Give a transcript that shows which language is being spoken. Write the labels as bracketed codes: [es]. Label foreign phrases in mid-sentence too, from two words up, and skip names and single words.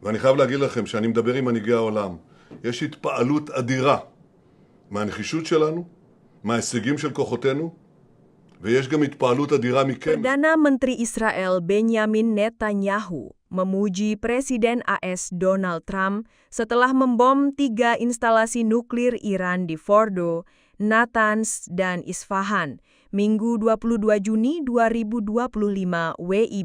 [he] ואני חייב להגיד לכם שאני מדבר עם מנהיגי העולם. יש התפעלות אדירה מהנחישות שלנו, מההישגים של כוחותינו, ויש גם התפעלות אדירה מכם. [id] Perdana Menteri Israel Benjamin Netanyahu memuji Presiden AS Donald Trump setelah membom 3 instalasi nuklir Iran di Fordo, Natanz, dan Isfahan, Minggu 22 Juni 2025 WIB.